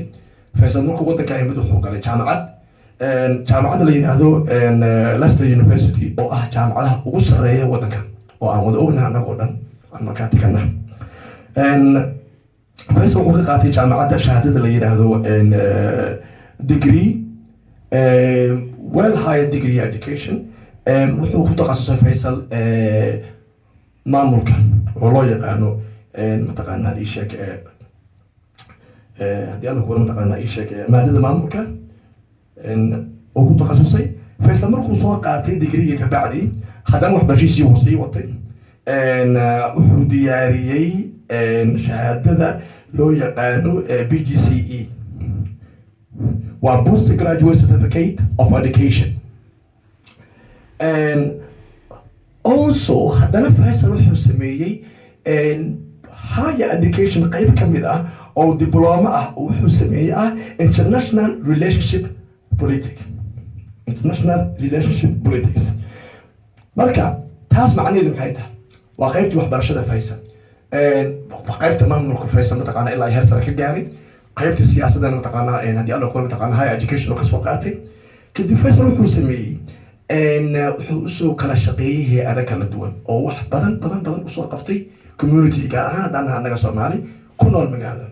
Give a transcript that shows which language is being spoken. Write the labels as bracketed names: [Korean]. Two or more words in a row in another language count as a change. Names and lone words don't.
[Somali] Faysal markuu wadankan yimid wuxuu galay jaamacadda la yidhaahdo Leicester University oo ah jaamacadaha ugu sarreeya wadankan oo aan wada ognahay annagoo dhan aan markaa tikana. Faysal wuxuu ka qaatay jaamacadda shahaadada la yidhaahdo [English] degree well higher degree education. [Somali] wuxuu ku takhasusay Faysal maamulka oo loo yaqaano mataqaanaa ii sheeg haddii alla kuwara mataqaanaa ii sheeg maadada maamulka oo ku takhasusay. Faysal markuu soo qaatay digriga kabacdi haddana waxbarashadiisii wuu sii watay. wuxuu diyaariyey shahaadada loo yaqaano BGCE, waa [English] Post Graduate Certificate of Education. [Somali] Also haddana Faysal wuxuu sameeyey [English] higher education [Somali] qayb ka mid ah oo diploma ah oo wuxuu sameeyey [English] international relationship politics. [Somali] marka taas macnaheedu maxay tahay? waa qaybtii waxbarashada Faysal, qaybta maamulka Faysal mataqaanaa ilaa heer sare ka gaaray, qaybtii siyaasadana mataqaanaa haddii alla kula mataqaanaa [English] higher education [Somali] oo ka soo qaatay. kadib Faysal wuxuu sameeyey wuxuu usoo kala shaqeeyey hay-ada kala duwan oo wax badan usoo qabtay community gaar ahaan haddaan annaga Soomaali ku nool magaalada.